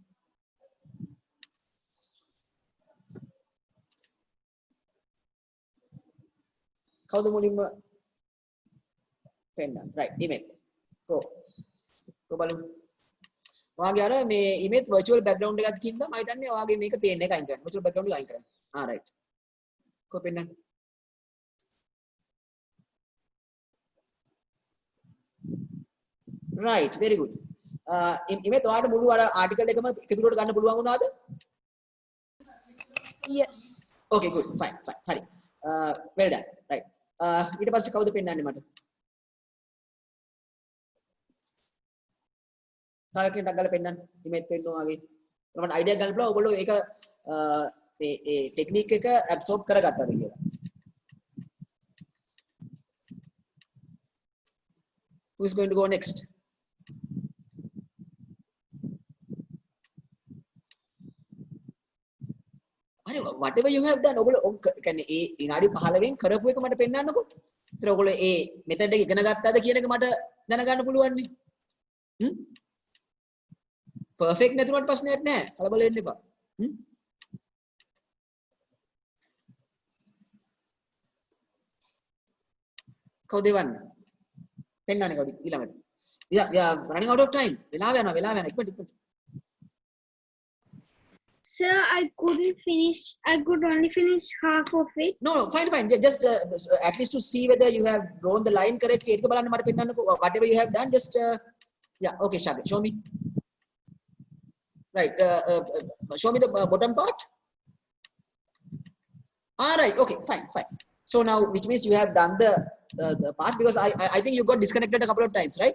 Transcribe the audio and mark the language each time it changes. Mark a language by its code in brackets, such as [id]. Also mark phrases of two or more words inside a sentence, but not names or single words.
[si] කවුද මුලින්ම පෙන්නන්න? [en] right email. [si] go බලමු. ඔයාගේ අර මේ email [en] virtual background [si] එකක් තින්ද මම හිතන්නේ ඔයාගේ මේක පේන්න එක අයින් කරන්න. [en] virtual background [si] එක අයින් කරන්න. [en] right. Kopenhagen. Right, very good. [si] ඉමේ ඔයාලට මුළු අර ආටිකල් එකම කම්පියුටර් ගන්න පුළුවන් වුණාද? [en] Yes. Okay, good. Fine. හරි. Well done. Right. [si] ඊට පස්සේ කවුද පෙන්නන්නේ මට? තව කෙනෙක්ට ගාලා පෙන්නන්න. ඉමේත් පෙන්නවා වගේ. මට අයිඩියා ගන්න පුළුවන් ඔයගොල්ලෝ ඒක ඒ ටෙක්නික් එක ඇබ්සෝබ් කරගත්තද කියලා. [en] Who is going to go next? [si] අනේ [en] whatever you have done [si] ඔයගොල්ලෝ කියන්නේ ඒ විනාඩි 15න් කරපු එක මට පෙන්නන්නකෝ. ඒතර ඔයගොල්ලෝ ඒ මෙතඩ් එක ඉගෙන ගත්තාද කියන එක මට දැනගන්න පුළුවන් නේ. පර්ෆෙක්ට් නැතුනට ප්‍රශ්නයක් නැහැ. කලබල වෙන්න එපා. කවුද එවන්නේ? පෙන්නන්නේ කවුද ඊළඟට? [en] Yeah, running out of time. [si] වෙලාව යනවා ඉක්මනට. [en] Sir, I couldn't finish. I could only finish half of it. No, fine. Just at least to see whether you have drawn the line correctly. [si] ඒක බලන්න මට පෙන්නන්නකෝ. [en] Whatever you have done, just yeah, okay, Shagir, show me. Right, show me the bottom part. All right, okay, fine. So now, which means you have done the part, because I think you got disconnected a couple of times, right?